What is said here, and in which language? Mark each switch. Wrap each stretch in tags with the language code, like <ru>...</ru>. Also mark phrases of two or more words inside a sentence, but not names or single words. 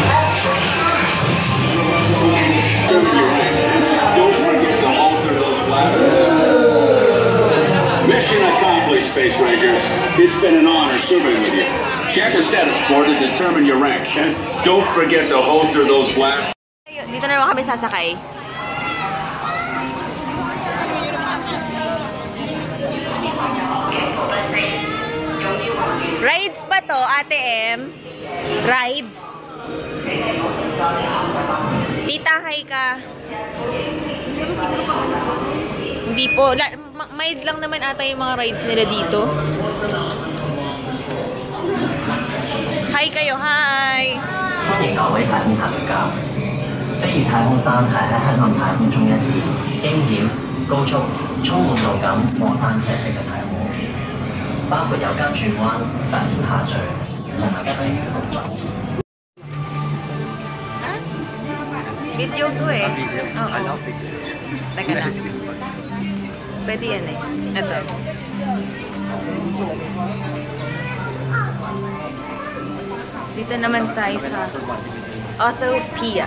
<en>Don't forget to alter those blasters. Mission accomplished, Space Rangers. It's been an honor serving with you. Check the status board to determine your rank. And don't forget to holster those blasters.</en> <tl>Dito na naman kami sasakay. Rides ba to, Ate M? Rides? Tita, hi ka. Hindi po. Mild lang naman ata yung mga rides nila dito. Hi kayo, hi!</tl> <yue>歡迎各位太空探家，飛越太空山係喺黑暗太空中一次驚險、高速、充滿路感、過山車式嘅體驗，包括有急轉彎、突然下墜同埋急停嘅動作。</yue> <tl>Video to eh. Oo. Teka lang. Pwede yan eh. Ito. Dito naman tayo sa Autopia.</tl>